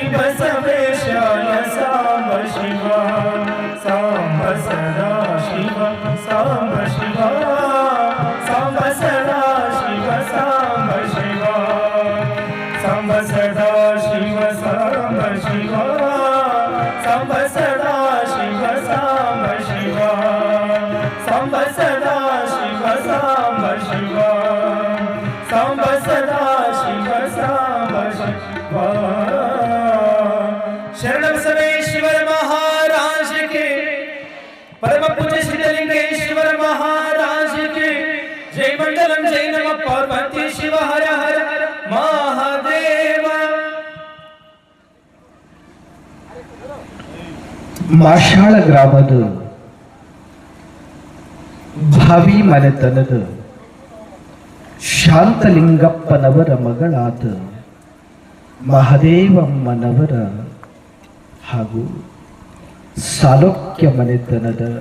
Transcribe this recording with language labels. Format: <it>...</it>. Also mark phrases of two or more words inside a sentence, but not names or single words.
<sa>ಬಸವೇಶಾಯ ಸಾಂಬ ಶಿವ ಸಾಂಬ ಸದಾ ಶಿವ ಸಾಂಬ ಶಿವ ಸಾಂಬ ಸದಾ ಶಿವ ಸಾಂಬ ಶಿವ ಸಾಂಬ ಸದಾ ಶಿವ ಸಾಂಬ ಶಿವ ಸಾಂಬ ಸದಾ ಶಿವ ಸಾಂಬ ಶಿವ ಸಾಂಬ ಸದಾ ಶಿವ ಸಾಂಬ ಶಿವ ಸಾಂಬ ಸದಾ ಶಿವ ಸಾಂಬ ಶಿವ</sa> <kn>ಶರಣ ಬಸವೇಶ್ವರ ಮಹಾರಾಜ ಕೆ ಪರಮ ಪೂಜ್ಯ ಸಿದ್ಧಲಿಂಗೇಶ್ವರ ಮಹಾರಾಜ ಕೆ ಜೈ ಮಂಡಲಂ ಜೈ ನಮ ಪಾರ್ವತಿ ಶಿವ ಹರ ಹರ ಮಹಾದೇವ. ಮಾಷಾಳ ಗ್ರಾಮದ ಭಾವಿ ಮನೆತನದ ಶಾಂತಲಿಂಗಪ್ಪನವರ ಮಗಳಾದ ಮಹದೇವಮ್ಮನವರ ಹಾಗೂ ಸಾಲೋಕ್ಯ ಮನೆತನದ</kn>